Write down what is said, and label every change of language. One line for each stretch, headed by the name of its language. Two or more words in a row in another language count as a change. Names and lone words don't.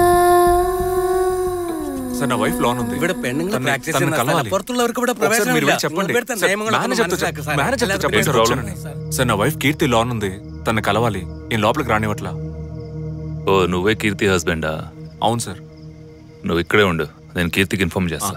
Telugu: సార్ నా వైఫ్ లోన్ ఉంది.
Malayalam: ഇവിടെ പെണ്ണുങ്ങൾ പ്രാക്ടീസ് ചെയ്യുന്ന പുറത്തുള്ളവർക്ക് ഇവിടെ പ്രവേശനമില്ല.
Telugu: చెప్పండి. సార్ నా వైఫ్ కీర్తి లోన్ ఉంది, తన కలవాలి. నేను లోపలికి రానివ్వట్లా. ఓ నువ్వే కీర్తి హస్బెండా? అవును సార్. నువ్వు ఇక్కడే ఉండు, నేను కీర్తికి ఇన్ఫార్మ్ చేస్తా.